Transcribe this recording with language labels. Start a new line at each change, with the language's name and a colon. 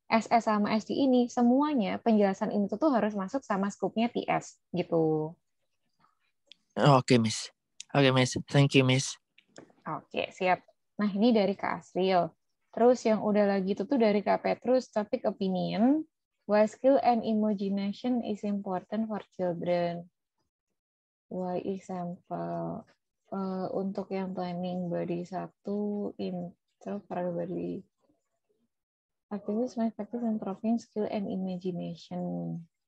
Indonesian: SS sama SD ini semuanya penjelasan ini tuh harus masuk sama skupnya TS gitu.
English: Oke Miss. Oke Miss. Thank you Miss.
Indonesian: Oke, siap. Nah, ini dari Kak Asril. Terus yang udah lagi itu tuh dari Kak Petrus, topik opinion.
English: Why skill and imagination is important for children? Why example?
Indonesian: Untuk yang planning body 1, intro para body.
English: Activities more effective in improving skill and imagination.